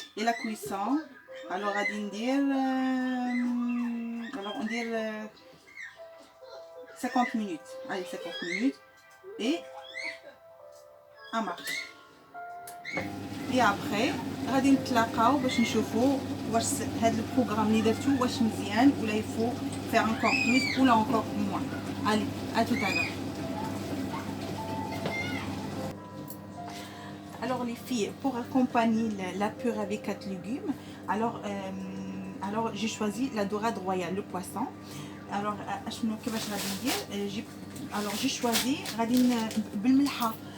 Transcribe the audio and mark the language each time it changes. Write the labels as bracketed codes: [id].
[fr] et la cuisson alors [ar] غادي ندير [fr] alors on dit 50 minutes. allez 50 minutes et en marche. et après [ar] غادي نتلاقاو باش نشوفوا واش هذا البروغرام اللي درتو واش مزيان ولا يفو [fr] faire encore plus [ar] ولا [fr] encore moins. allez à tout à l'heure. alors les filles, pour accompagner la purée avec 4 légumes, alors j'ai choisi la dorade royale, le poisson. [ar] alors اشنو كيفاش غادي ندير؟ [fr] alors j'ai choisi [ar] غادي بالملحه.